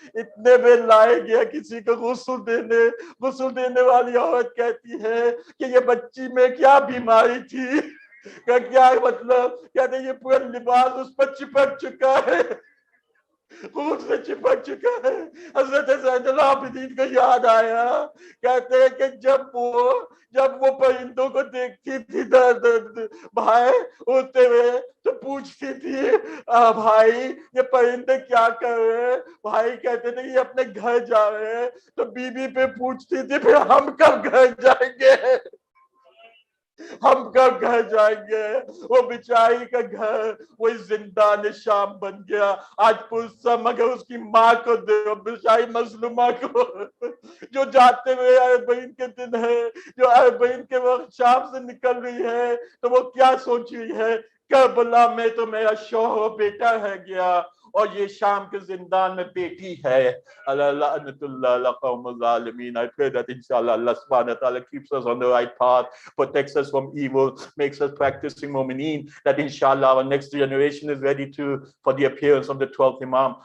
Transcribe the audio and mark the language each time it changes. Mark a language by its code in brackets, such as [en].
[ur] اتنے میں لائے گیا کسی کو غسل دینے والی عورت کہتی ہے کہ یہ بچی میں کیا بیماری تھی، کیا مطلب؟ کہتے ہیں یہ پورا لباس اس پر چپک چکا ہے، خون سے چپک چکا ہے. حضرت زین العابدین کو یاد آیا. کہتے ہیں کہ جب وہ پرندوں کو دیکھتی تھی بھائی اڑتے ہوئے تو پوچھتی تھی بھائی یہ پرندے کیا کر رہے ہیں؟ بھائی کہتے تھے یہ اپنے گھر جا رہے ہیں. تو بی بی پہ پوچھتی تھی پھر ہم کب گھر جائیں گے، ہم کب گھر جائیں گے. وہ بیچاری کا گھر وہی زندان شام بن گیا. آج پوچھتا مگر اس کی ماں کو دے، بیچاری مظلومہ کو جو جاتے ہوئے اربعین کے دن ہے، جو اربعین کے وقت شام سے نکل رہی ہے تو وہ کیا سوچ رہی ہے؟ کربلا میں تو میرا شوہر بیٹا رہ گیا اور یہ شام کے زندان میں بیٹی ہے. [ar] لعنت اللہ علی قوم الظالمین. [en] I pray that inshallah Allah subhanahu wa ta'ala keeps us on the right path, protects us from evil, makes us practicing mu'mineen, that inshallah our next generation is ready for the appearance of the 12th Imam.